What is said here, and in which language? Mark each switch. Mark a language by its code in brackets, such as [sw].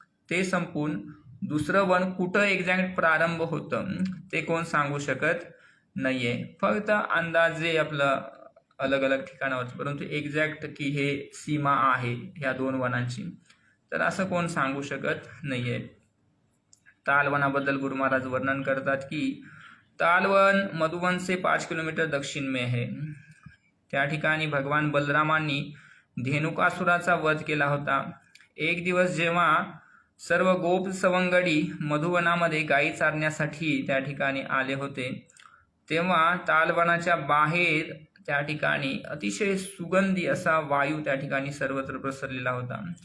[mr] ते संपून दुसरं वन कुठं एक्झॅक्ट प्रारंभ होतं ते कोण सांगू शकत नाहीये. फक्त अंदाजे आपलं अलग अलग ठिकाणावर, परंतु एक्झॅक्ट की हे सीमा आहे ह्या दोन वनांची, तर असं कोण सांगू शकत नाहीये. तालवनाबद्दल गुरु महाराज वर्णन करतात की [hi] तालवन मधुवन से 5 किलोमीटर दक्षिण में है. [mr] त्या ठिकाणी भगवान बलरामांनी धेनुकासुराचा वध केला होता. एक दिवस जेव्हा सर्व गोप सवंगडी मधुवनामध्ये गायी चारण्यासाठी त्या ठिकाणी आले होते, तेव्हा तालवनाच्या बाहेर त्या ठिकाणी अतिशय सुगंधी असा वायू त्या ठिकाणी सर्वत्र पसरलेला होता.